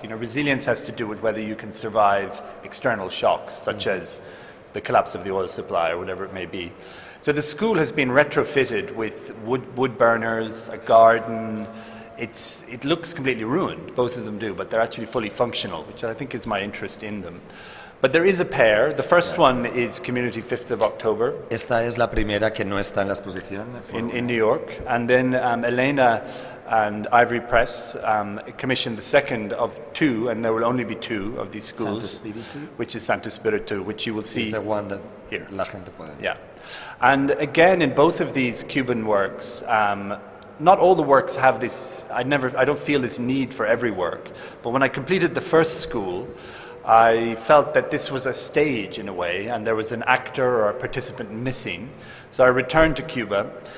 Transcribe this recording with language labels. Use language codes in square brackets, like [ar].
[en] You know, resilience has to do with whether you can survive external shocks, such as the collapse of the oil supply or whatever it may be. So the school has been retrofitted with wood burners, a garden. It looks completely ruined, both of them do, but they're actually fully functional, which I think is my interest in them. But there is a pair. The first one is Community 5th of October. [es] Esta es la primera que no está en la exposición. [en] In New York. And then Elena and Ivory Press commissioned the second of two, and there will only be two of these schools, which is Santo Spiritu, which you will see. Is the one that here. [es] La gente puede. [en] Yeah. And again, in both of these Cuban works, not all the works have this, I don't feel this need for every work, but when I completed the first school, I felt that this was a stage in a way, and there was an actor or a participant missing. So I returned to Cuba